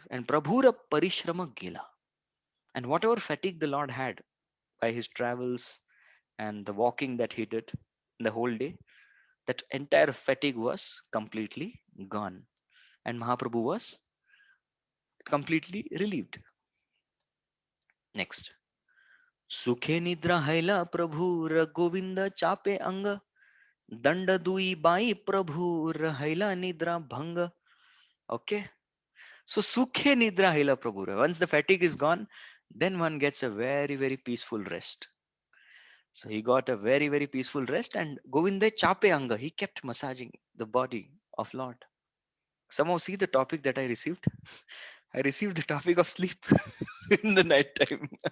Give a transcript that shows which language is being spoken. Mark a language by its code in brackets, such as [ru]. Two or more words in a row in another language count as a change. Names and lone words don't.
[en] And [bn] প্রভুর পরিশ্রম গেল. [en] And whatever fatigue the Lord had by his travels and the walking that he did the whole day, that entire fatigue was completely gone. And Mahaprabhu was completely relieved. Next. [bn] সুখে নিদ্রা হৈলা প্রভুর গোবিন্দ চাপে অঙ্গ দণ্ড দুই বাই প্রভু হৈলা নিদ্রা ভঙ্গ. [en] Okay, so [bn] সুখে নিদ্রা হৈলা প্রভু. [en] Once the fatigue is gone, then one gets a very very peaceful rest. So he got a very very peaceful rest, and [bn] গোবিন্দ চাপে অঙ্গ, [en] he kept massaging the body of Lord. Somehow see the topic that I received. I received the topic of sleep in the night time.